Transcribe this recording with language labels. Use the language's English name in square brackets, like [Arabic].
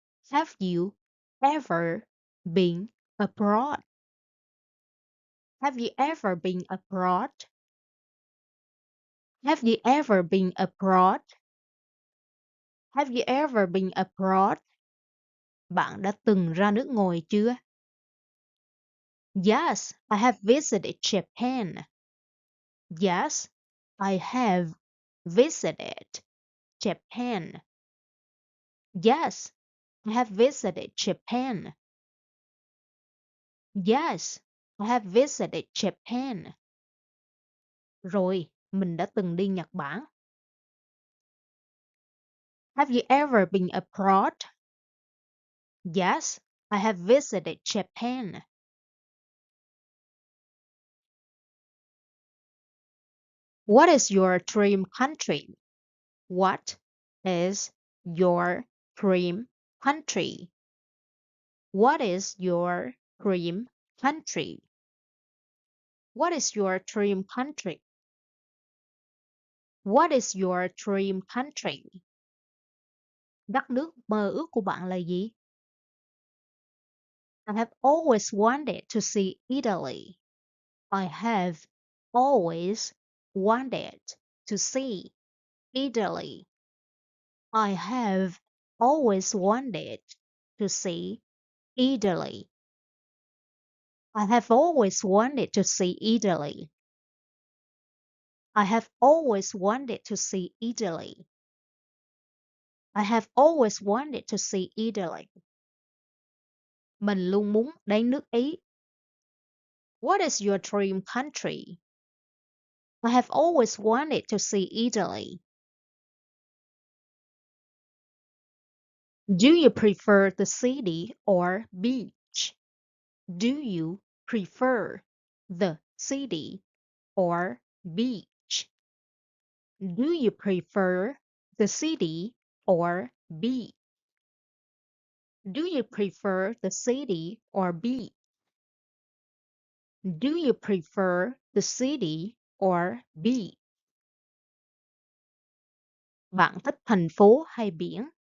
[English] Have you ever been abroad? Have you ever been abroad? Have you ever been abroad? Have you ever been abroad? [Vietnamese] Bạn đã từng ra nước ngoài chưa? [English] Yes, I have visited Japan. Yes, I have visited Japan. Yes, I have visited Japan. Yes, I have visited Japan. [Vietnamese] Rồi, mình đã từng đi Nhật Bản. [English] Have you ever been abroad? Yes, I have visited Japan. What is your dream country? What is your dream country? What is your dream country? What is your dream country? What is your dream country? [Vietnamese] Đất nước mơ ước của bạn là gì? [English] I have always wanted to see Italy. I have always wanted to see Italy. I have always wanted to see Italy. I have always wanted to see Italy. I have always wanted to see Italy. I have always wanted to see Italy. [Vietnamese] Mình luôn muốn đến nước Ý. [English] What is your dream country? I have always wanted to see Italy. Do you prefer the city or beach? Do you prefer the city or beach? Do you prefer the city or beach? Do you prefer the city or beach? Do you prefer the city or beach? [Vietnamese] Bạn thích thành phố hay biển?